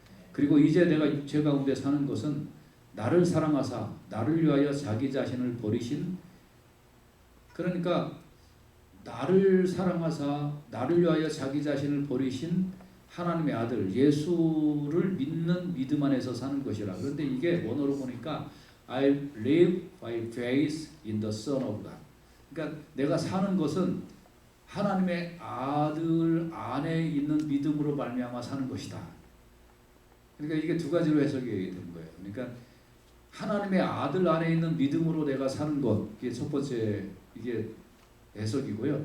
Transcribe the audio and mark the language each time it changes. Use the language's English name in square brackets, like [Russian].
[Korean] 그리고 이제 내가 육체 가운데 사는 것은 나를 사랑하사 나를 위하여 자기 자신을 버리신, 그러니까 나를 사랑하사 나를 위하여 자기 자신을 버리신 하나님의 아들 예수를 믿는 믿음 안에서 사는 것이라. 그런데 이게 원어로 보니까 [English] I live by faith in the Son of God. [Korean] 그러니까 내가 사는 것은 하나님의 아들 안에 있는 믿음으로 말미암아 사는 것이다. 그러니까 이게 두 가지로 해석이 되는 거예요. 그러니까 하나님의 아들 안에 있는 믿음으로 내가 사는 것, 이게 첫 번째 이게 해석이고요.